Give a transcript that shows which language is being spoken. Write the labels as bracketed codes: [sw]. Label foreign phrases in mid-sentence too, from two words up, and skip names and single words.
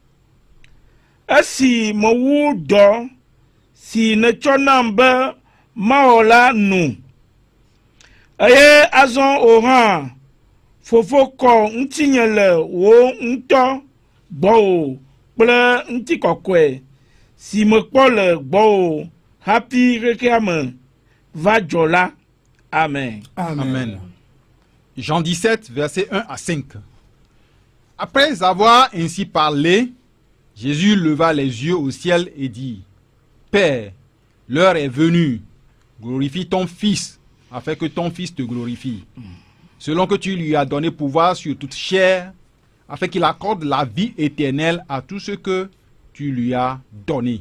[ee] Esi mewu dɔ si netsɔ nam be mawɔ la nu. Eye azɔ o hã Fofo kɔ ŋutinye le wò ŋutɔ gbɔwò kple ŋutikɔkɔe si mekpɔ le gbɔwò hafi xexea me va dzɔ la. Amen. [fr] Amen. Jean 17, versets 1 à 5. Après avoir ainsi parlé, Jésus leva les yeux au ciel et dit: Père, l'heure est venue, glorifie ton Fils, afin que ton Fils te glorifie, selon que tu lui as donné pouvoir sur toute chair, afin qu'il accorde la vie éternelle à tout ce que tu lui as donné.